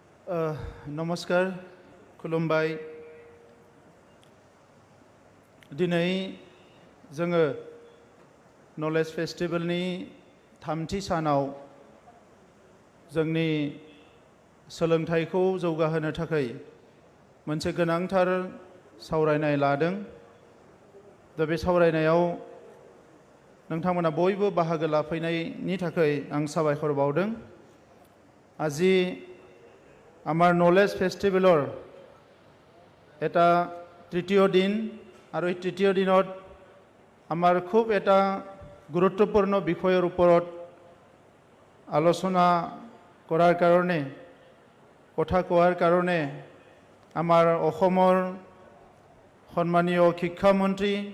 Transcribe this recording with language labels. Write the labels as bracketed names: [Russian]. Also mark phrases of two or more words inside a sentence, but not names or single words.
[Bodo] नमस्कार खुलुमबाय दिनै जोङो [English] knowledge festivalनि [Bodo] थामथि सानाव जोंनि सोलोंथाइखौ जौगाहोनो थाखाय मोनसे गोनांथार सावरायनाय लादों दा बे सावरायनायाव नोंथांमोना बयबो बाहागो लाफैनायनि थाखाय आं साबायखर बावदों [Assamese] আজি আমাৰ [English] knowledge festivalৰ [Assamese] এটা তৃতীয় দিন আৰু এই তৃতীয় দিনত আমাৰ খুব এটা গুৰুত্বপূৰ্ণ বিষয়ৰ ওপৰত আলোচনা কৰাৰ কাৰণে কথা কোৱাৰ কাৰণে আমাৰ অসমৰ সন্মানীয় শিক্ষামন্ত্ৰী